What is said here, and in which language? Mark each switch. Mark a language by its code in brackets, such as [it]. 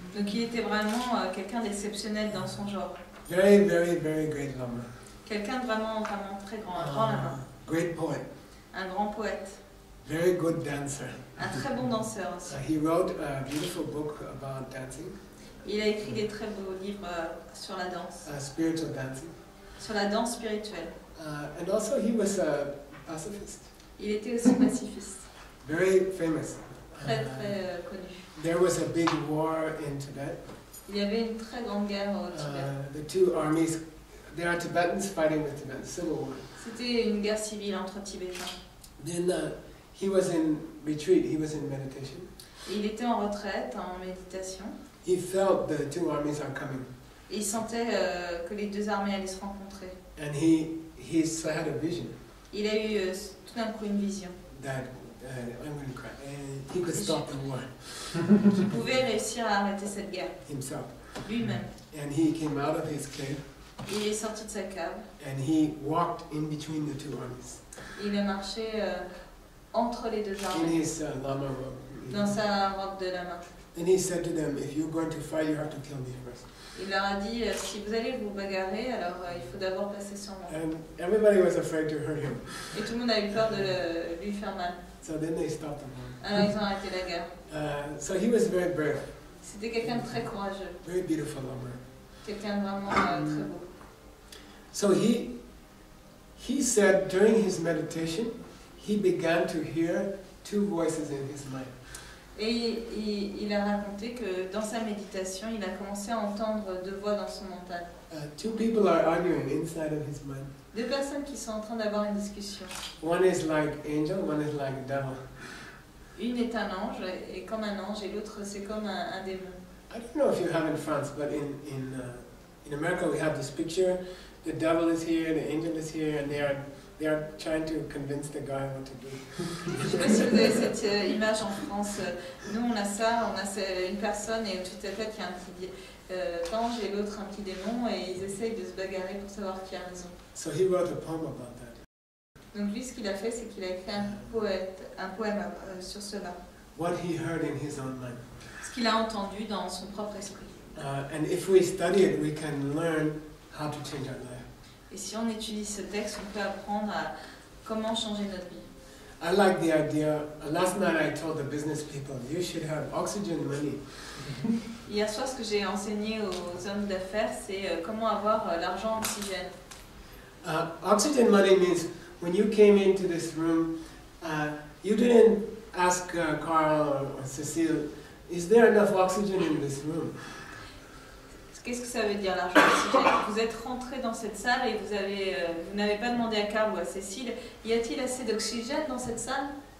[fr] Donc il était vraiment quelqu'un d'exceptionnel dans son genre. [en] Very, very, very great Lama. [fr] Quelqu'un de vraiment très grand, un grand lama. [en] Great poet. [fr] Un grand poète. [en] Very good dancer. [fr] Un très bon danseur aussi. [en] He wrote a beautiful book about dancing. [fr] Il a écrit des très beaux livres sur la danse. [en] Spiritual dancing. [fr] Sur la danse spirituelle. [en] And also he was a pacifist. [fr] Il était aussi pacifiste. [en] very famous. [fr] Très très connu. [en] There was a big war in Tibet. [fr] Il y avait une très grande guerre au Tibet. [en] The two armies, there are Tibetans fighting with Tibetans, civil war. [fr] C'était une guerre civile entre Tibétains. [en] Then he was in retreat, he was in meditation. [fr] Et il était en retraite, en méditation. [en] He felt the two armies are coming. [fr] Et il sentait que les deux armées allaient se rencontrer. [en] And he had a vision. [fr] Il a eu tout d'un coup une vision. [en] That I'm going to cry. And he could stop the war. [fr] Qu'il pouvait réussir à arrêter cette guerre. [en] Himself. [fr] Lui-même. [en] And he came out of his cave. [fr] Il est sorti de sa cave. [en] And he walked in between the two armies. [fr] Il a marché entre les deux [en] In [fr] armées. [en] his lama robe. [fr] Dans sa robe de lama. [en] And he said to them, if you're going to fight, you have to kill me first. [fr] Il leur a dit, si vous allez vous bagarrer, alors il faut d'abord passer sur moi. [en] And everybody was afraid to hurt him. [fr] Et tout le monde a eu peur de lui faire mal. [en] So then they stopped the war. [fr] Alors ils ont arrêté la guerre. [en] So he was very brave. [fr] C'était quelqu'un de très courageux. [en] Very beautiful lama. [fr] Quelqu'un de vraiment très beau. [en] So he said during his meditation, he began to hear two voices in his mind. [fr] Et il a raconté que dans sa méditation, il a commencé à entendre deux voix dans son mental. [en] Two people are arguing inside of his mind. [fr] Deux personnes qui sont en train d'avoir une discussion. [en] One is like angel, one is like devil. [fr] Une est un ange, et comme un ange, et l'autre c'est comme un démon. [en] I don't know if you have in France, but in America we have this picture. The devil is here, the angel is here, and they are trying to convince the guy what to do. [fr] Je ne sais pas si vous avez cette image en France. Nous on a ça, on a une personne et au-dessus de sa tête il y a un petit ange et l'autre un petit démon et ils essayent de se bagarrer pour savoir qui a raison. [en] So he wrote a poem about that. [fr] Donc lui ce qu'il a fait c'est qu'il a écrit un poème sur cela. [en] What he heard in his own mind. [fr] Ce qu'il a entendu dans son propre esprit. [en] And if we study it, we can learn how to change our life. [fr] Et si on étudie ce texte, on peut apprendre à comment changer notre vie. [en] I like the idea. Last night I told the business people, you should have oxygen money. [fr] Hier soir, ce que j'ai enseigné aux hommes d'affaires, c'est comment avoir l'argent oxygène. [en] Oxygen money means when you came into this room, you didn't ask Carl or Cecile, is there enough oxygen in this room? [fr] Qu'est-ce que ça veut dire l'argent oxygène? Vous êtes rentré dans cette salle et vous n'avez pas demandé à Carl ou à Cécile, y a-t-il assez d'oxygène dans cette salle?